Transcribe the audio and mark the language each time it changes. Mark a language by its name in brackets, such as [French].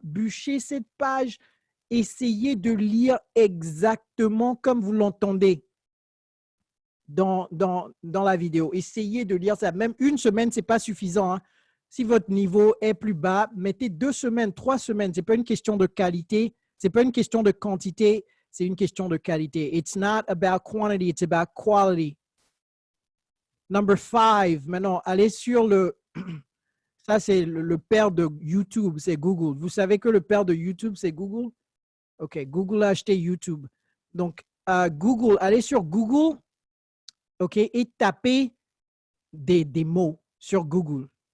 [French] Bûcher cette page, essayez de lire exactement comme vous l'entendez dans la vidéo. Essayez de lire ça. Même une semaine, ce n'est pas suffisant. Hein? Si votre niveau est plus bas, mettez 2 semaines, 3 semaines. Ce n'est pas une question de qualité, ce n'est pas une question de quantité, c'est une question de qualité. [English] It's not about quantity, it's about quality. Number 5. [French] Maintenant, allez sur le... Ça, c'est le père de YouTube, c'est Google. Vous savez que le père de YouTube, c'est Google? OK, Google a acheté YouTube. Donc, Google, allez sur Google, OK, et tapez des mots sur Google.